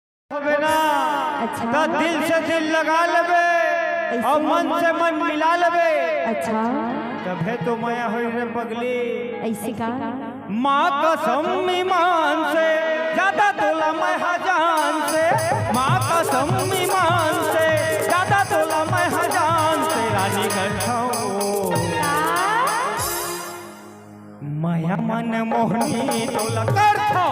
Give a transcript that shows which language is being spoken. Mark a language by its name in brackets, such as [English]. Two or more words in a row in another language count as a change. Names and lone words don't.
[Chhattisgarhi] ना अच्छा तो दिल से दिल लगा लेबे और मन से मन मिला लेबे। अच्छा तबे तो माया होई रे पगली। ऐसे का माँ कसम ईमान से ज्यादा तोला मैं हजान से। माँ कसम ईमान से ज्यादा तोला मैं हजान से। रानी करछाओ माया मन मोहनी तोला करछाओ।